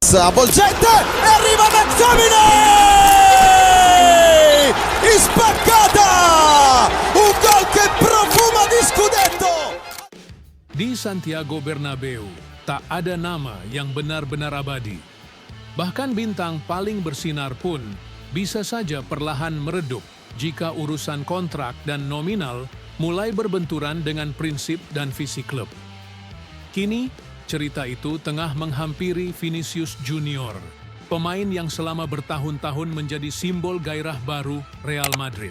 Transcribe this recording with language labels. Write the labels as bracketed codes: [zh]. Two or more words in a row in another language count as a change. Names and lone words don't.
[it] avvolgente e arriva McTominay! Spaccata! Un gol che profuma di scudetto! [id] Di Santiago Bernabeu, tak ada nama yang benar-benar abadi. Bahkan bintang paling bersinar pun bisa saja perlahan meredup jika urusan kontrak dan nominal mulai berbenturan dengan prinsip dan visi klub. Kini, cerita itu tengah menghampiri Vinicius Junior, pemain yang selama bertahun-tahun menjadi simbol gairah baru Real Madrid.